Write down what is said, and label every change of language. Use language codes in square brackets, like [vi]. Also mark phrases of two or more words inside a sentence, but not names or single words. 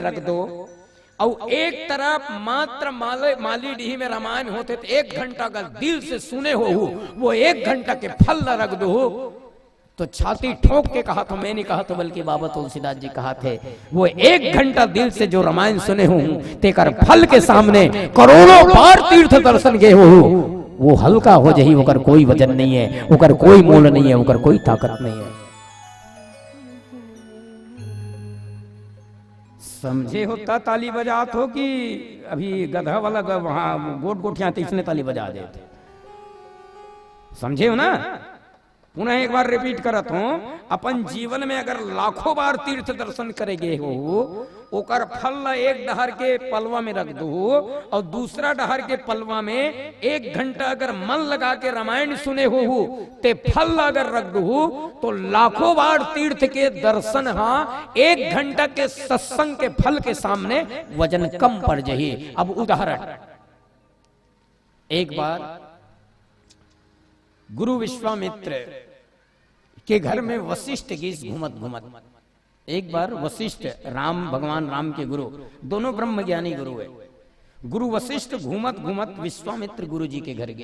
[hne] रख दो, और एक तरफ मात्र माली डीही में रामायण होते तो 1 घंटा अगर दिल से सुने हो वो 1 घंटा के फल न रख दो, तो छाती ठोक के कहा था, मैं नहीं कहा था बल्कि बाबा तुलसीदास जी कहा थे, वो 1 घंटा दिल से जो रामायण सुने हो तेकर फल के सामने करोड़ों बार तीर्थ दर्शन गए हो, वो हल्का हो जाही, ओकर कोई वजन नहीं है, ओकर कोई मोल नहीं है, ओकर कोई ताकत नहीं है। समझे होता ताली बजात हो कि अभी गधा वाला वहां गोट गोटियां तीसने ताली बजा देते, समझे हो ना? पुनः एक बार रिपीट करत हूं, अपन जीवन में अगर लाखों बार तीर्थ दर्शन करेगे हो, ओकर फल ला एक डहर के पलवा में रख दो, और दूसरा डहर के पलवा में 1 घंटा अगर मन लगा के रामायण सुने हो ते फल ला अगर रख दो, तो लाखों बार तीर्थ के दर्शन 1 घंटा के सत्संग के फल के सामने वजन कम पड़ जाही। अब उदाहरण, एक बार गुरु विश्वामित्र के घर में वशिष्ठ गीस घूमत घूमत, एक बार वशिष्ठ भगवान राम के गुरु, दोनों ब्रह्म ज्ञानी गुरु है, गुरु वशिष्ठ घूमत घूमत विश्वामित्र गुरु जी के घर गए।